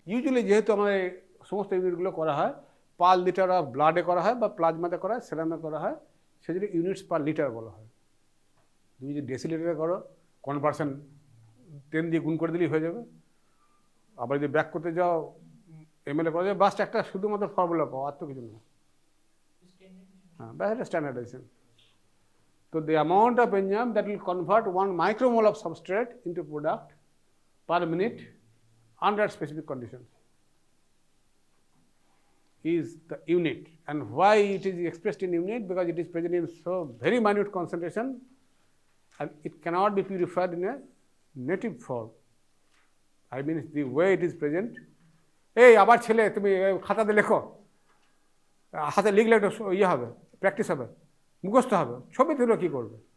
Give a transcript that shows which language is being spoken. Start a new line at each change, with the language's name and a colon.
Bangla: Usually যেহেতু আমাদের সমস্ত ইউনিটগুলো করা হয় পার লিটার অফ ব্লাডে করা হয় বা প্লাজমাতে করা হয়, সেরামে করা হয়, সেজন্য ইউনিটস পার লিটার বলা হয়। তুমি যদি ডেসিলিটারে করো কনভার্সন 10 দিয়ে গুণ করে দিলেই হয়ে যাবে। আবার যদি ব্যাক করতে যাও এমএলএ করা যায়, বাস একটা শুধুমাত্র ফর্মুলা পাও, আর তো কিছু না। হ্যাঁ, ব্যাস এটা standardisation.
English: So the amount of enzyme that will convert 1 micromole of substrate into product per minute under specific conditions is the unit. And why it is expressed in unit? Because it is present in so very minute concentration and it cannot be purified in a native form. I mean the way it is present.
Bangla: এই আবার ছেলে তুমি খাতাতে লেখো, হাতে লিখলে একটা ইয়ে হবে, প্র্যাকটিস হবে, মুখস্থ হবে, ছবি তুলে কী করবে?